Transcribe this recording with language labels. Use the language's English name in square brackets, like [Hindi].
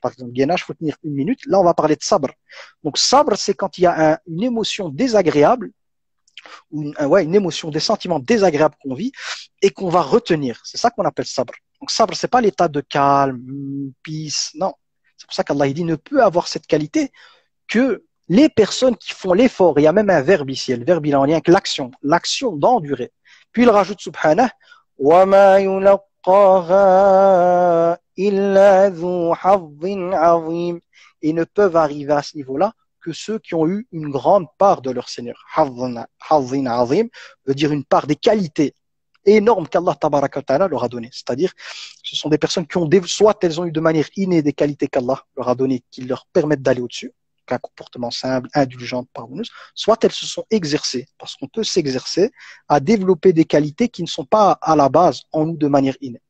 [French] Par exemple, gainage, il faut tenir 1 minute. Là, on va parler de sabr. Donc, sabr, c'est quand il y a une émotion désagréable, ou une émotion, des sentiments désagréables qu'on vit et qu'on va retenir. C'est ça qu'on appelle sabr. Donc, sabr, c'est pas l'état de calme, peace, non. C'est pour ça qu'Allah dit ne peut avoir cette qualité que les personnes qui font l'effort. Il y a même un verbe ici. Le verbe, il est en lien avec l'action d'endurer. Puis il rajoute, [Arabic] subhanah, وَمَا يُلَقَّاهَا إِلَّا ذُو حَظٍّ عَظِيمٍ. [French] Et ne peuvent arriver à ce niveau-là que ceux qui ont eu une grande part de leur Seigneur. [Arabic] حَظٍّ عَظِيمٍ [French] veut dire une part des qualités énormes qu'Allah tabaraka wa ta'ala leur a donné. C'est-à-dire, ce sont des personnes qui ont, soit elles ont eu de manière innée des qualités qu'Allah leur a données, qui leur permettent d'aller au-dessus, un comportement simple, indulgent, pardonneuse, soit elles se sont exercées, parce qu'on peut s'exercer à développer des qualités qui ne sont pas à la base en nous de manière innée.